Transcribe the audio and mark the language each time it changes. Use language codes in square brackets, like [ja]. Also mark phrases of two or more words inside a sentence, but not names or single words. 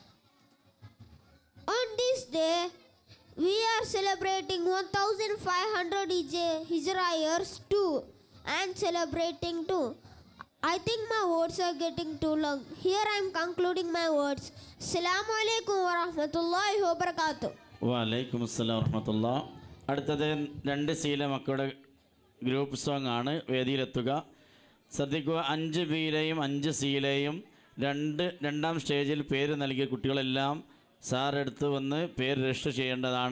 [en] On this day, we are celebrating 1500 hijrah years too, and celebrating too. I think my words are getting too long. Here I am concluding my words. [ar] السلام عليكم ورحمة الله وبركاته. وعليكم السلام ورحمة الله. [ml] അടുത്തത് 2 സീലെ മക്കളുടെ [en] group song [ml] ആണ്. വേദിയിലെത്തുക. ശ്രദ്ധിക്കുക, 5 ബിയിലെയും 5 സിയിലെയും രണ്ടാം സ്റ്റേജിൽ പേര് നൽകിയ കുട്ടികളെല്ലാം സാറെടുത്ത് വന്ന് പേര് രജിസ്റ്റർ ചെയ്യേണ്ടതാണ്.